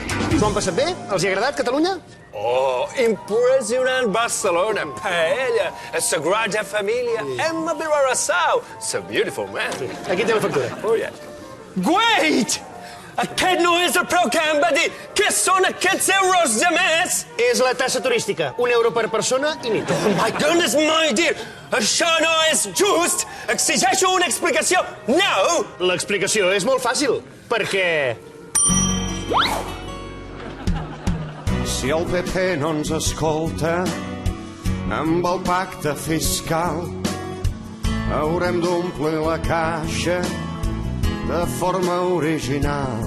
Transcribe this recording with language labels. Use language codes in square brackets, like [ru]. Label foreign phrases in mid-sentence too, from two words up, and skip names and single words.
[ca] S'ho han passat bé? Els hi ha agradat, Catalunya? Oh, impressionant Barcelona, paella, Sagrada Família, Emma Bilbao. [en] So beautiful, man. [ca] Aquí té la factura. [en] Oh, yeah. Wait! [ca] Aquest no és el preu que em va dir. Què són aquests euros de més? És la tassa turística. €1 per persona i nit. [en] Oh, my goodness, my dear. [ca] Això no és just. Exigeixo una explicació now. L'explicació és molt fàcil, perquè... Si el PP no ens escolta amb el pacte fiscal, haurem d'omplir la caixa de forma original.